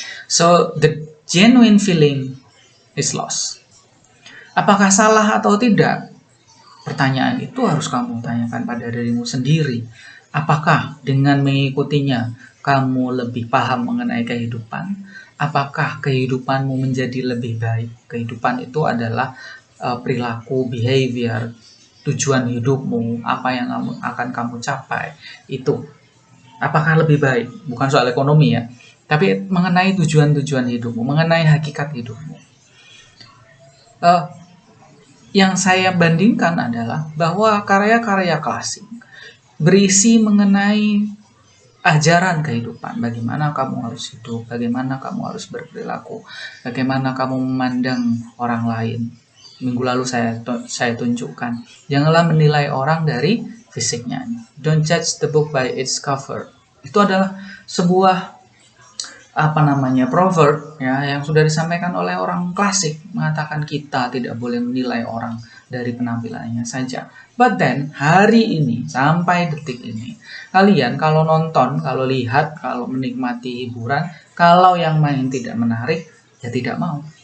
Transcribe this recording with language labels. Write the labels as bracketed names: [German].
[English] So the genuine feeling is lost. [Indonesian] Apakah salah atau tidak? Pertanyaan itu harus kamu tanyakan pada dirimu sendiri. Apakah dengan mengikutinya kamu lebih paham mengenai kehidupan? Apakah kehidupanmu menjadi lebih baik? Kehidupan itu adalah perilaku, behavior, tujuan hidupmu, apa yang akan kamu capai. Itu apakah lebih baik? Bukan soal ekonomi ya, tapi mengenai tujuan-tujuan hidupmu, mengenai hakikat hidupmu. Yang saya bandingkan adalah bahwa karya-karya klasik berisi mengenai ajaran kehidupan, bagaimana kamu harus hidup, bagaimana kamu harus berperilaku, bagaimana kamu memandang orang lain. Minggu lalu saya tunjukkan, janganlah menilai orang dari fisiknya. [English] Don't judge the book by its cover. [Indonesian] Itu adalah sebuah proverb ya, yang sudah disampaikan oleh orang klasik, mengatakan kita tidak boleh menilai orang dari penampilannya saja. [English] But then [Indonesian] hari ini sampai detik ini, kalian kalau nonton, kalau lihat, kalau menikmati hiburan, kalau yang main tidak menarik, ya tidak mau.